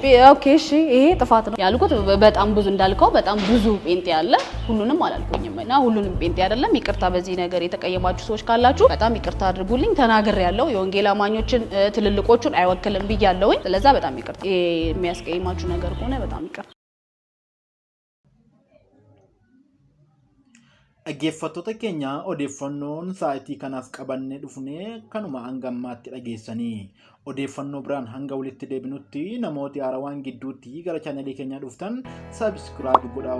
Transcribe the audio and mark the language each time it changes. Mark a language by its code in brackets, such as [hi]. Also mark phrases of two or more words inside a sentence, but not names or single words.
[am] ኦኬ እሺ፣ ይሄ ጥፋት ነው ያልኩት። በጣም ብዙ እንዳልከው በጣም ብዙ ጴንጤ አለ። ሁሉንም አላልኩኝም እና ሁሉንም ጴንጤ አይደለም። ይቅርታ። በዚህ ነገር የተቀየማችሁ ሰዎች ካላችሁ በጣም ይቅርታ አድርጉልኝ። ተናግሬያለሁ። የወንጌል አማኞችን ትልልቆቹን አይወክልም ብያለሁኝ። ስለዛ በጣም ይቅርታ። የሚያስቀይማችሁ ነገር ከሆነ በጣም ይቅርታ። [om] Dhaggeeffattoota keenya odeeffannoon sa'aatii kanaaf qabannee dhufnee kanuma hanga ammaatti dhageessanii odeeffannoo biraan hanga walitti deebinutti namooti haarawaan gidduutti gara chaanalii keenyaa dhuftan sabiskiraayib godhaa.